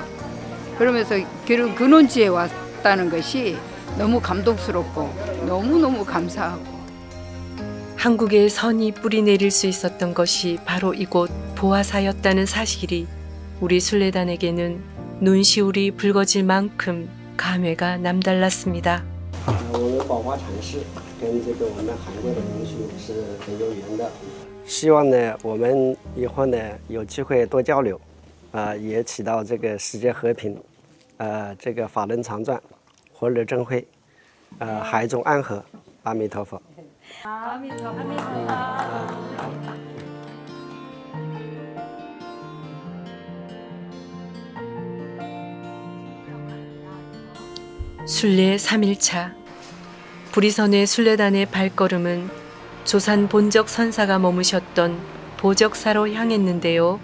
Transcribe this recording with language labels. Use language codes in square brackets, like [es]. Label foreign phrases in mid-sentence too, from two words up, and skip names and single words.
[ko] 그러면서 그런 근원지에 왔다는 것이 너무 감동스럽고 너무너무 감사하고. 한국에 선이 뿌리 내릴 수 있었던 것이 바로 이곳 보화사였다는 사실이 우리 순례단에게는 눈시울이 붉어질 만큼 감회가 남달랐습니다. [zh] 宝华禅师，跟这个我们韩国的民俗是很有缘的。希望呢，我们以后呢有机会多交流，也起到这个世界和平，这个法轮常转，和日争辉，海中安和。阿弥陀佛。阿弥陀佛。 [ko] 순례 3일차. 부리선의 순례단의 발걸음은 조산 본적 선사가 머무셨던 보적사로 향했는데요.